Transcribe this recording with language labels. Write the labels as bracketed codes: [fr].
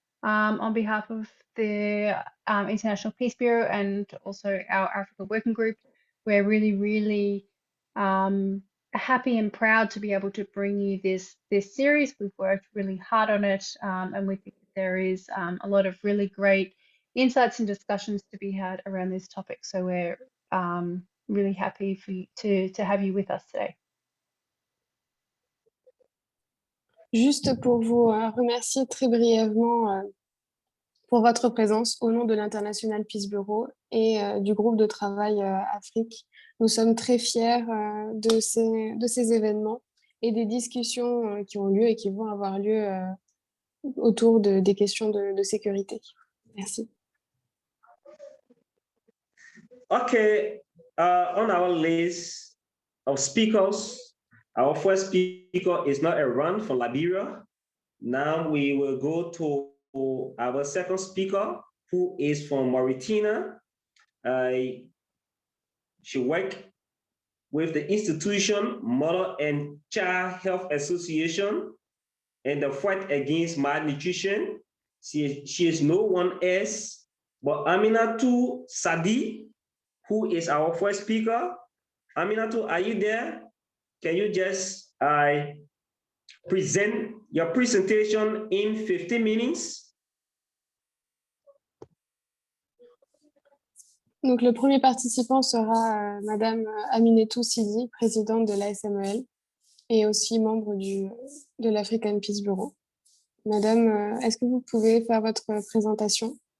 [en] On behalf of the International Peace Bureau and also our Africa Working Group, we're really happy and proud to be able to bring you this series. We've worked really hard on it, and we think there is a lot of really great insights and discussions to be had around this topic. So we're really happy for you to have you with us today. [fr] Juste pour vous remercier très brièvement pour votre présence au nom de l'International Peace Bureau et du groupe de travail Afrique. Nous sommes très fiers de ces événements et des discussions qui ont lieu et qui vont avoir lieu autour des questions de sécurité. Merci. [en] Okay, on our list of speakers, our first speaker is not a run from Liberia. Now we will go to our second speaker, who is from Mauritania. She worked with the institution Mother and Child Health Association and the fight against malnutrition. She is no one else but Aminatou Sadi, who is our first speaker. Aminatou, are you there? Can you just present your presentation in 15 minutes? [fr] Donc, le premier participant sera Madame Aminetou Sidi, présidente de l'ASMEL et aussi membre de l'African Peace Bureau. Madame, est-ce que vous pouvez faire votre présentation?